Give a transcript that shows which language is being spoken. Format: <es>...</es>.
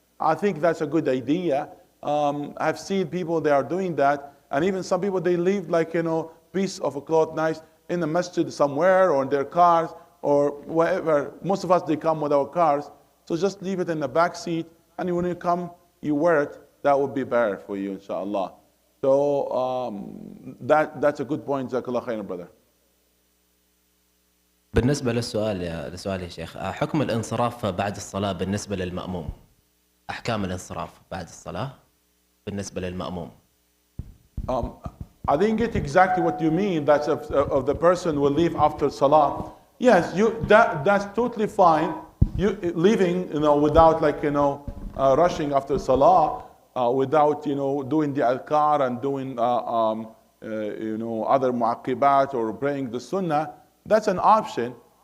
<en>I think that's a good idea. I've seen people, they are doing that, and even some people, they leave like, piece of a cloth nice in the masjid somewhere or in their cars or wherever. Most of us, they come with our cars. So just leave it in the back seat, and when you come, you wear it. That would be better for you, inshallah. So that's a good point, Jazakallah khairan, brother.</en> <ar>بالنسبة للسؤال يا شيخ، حكم الانصراف بعد الصلاة بالنسبة للمأموم. أحكام الانصراف بعد الصلاة بالنسبة للمأموم.</ar> <en>I didn't get exactly what you mean. That's of the person will leave after salah. Yes, that's totally fine. You leaving, without like rushing after salah, without doing the adhkar and doing other mu'aqibat or praying the sunnah. That's an option.</en>